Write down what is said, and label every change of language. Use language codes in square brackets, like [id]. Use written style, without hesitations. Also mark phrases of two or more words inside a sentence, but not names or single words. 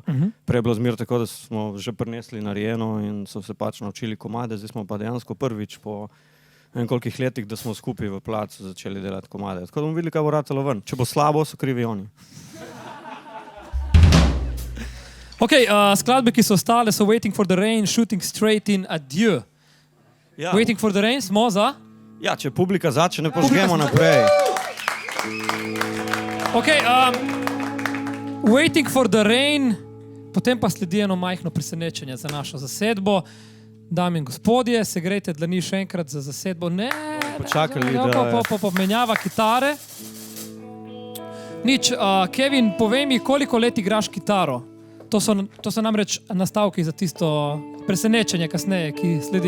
[sl] Prej je bilo zmer tako, da smo že prinesli narejeno in so se pač naučili komade, zdaj smo pa dejansko prvič po kolikih letih, da smo skupaj v placu začeli delati komade. Tako da bomo videli, kaj bo ratalo ven. Če bo slabo, so krivi oni. Skladbe, ki so ostale, so Waiting for the Rain, Shooting Straight in, Adieu. Ja, Waiting for the Rain smo za? ja, če publika začne, požgemo naprej. Waiting for the Rain, potem pa sledi eno majhno presenečenje za našo zasedbo. Dame in gospodje, se grejte dlani še enkrat za zasedbo. Ne, Počakali, menjava kitare. Nič, Kevin, povej mi, koliko let igraš kitaro? To so namreč nastavki za tisto presenečenje kasneje, ki sledi.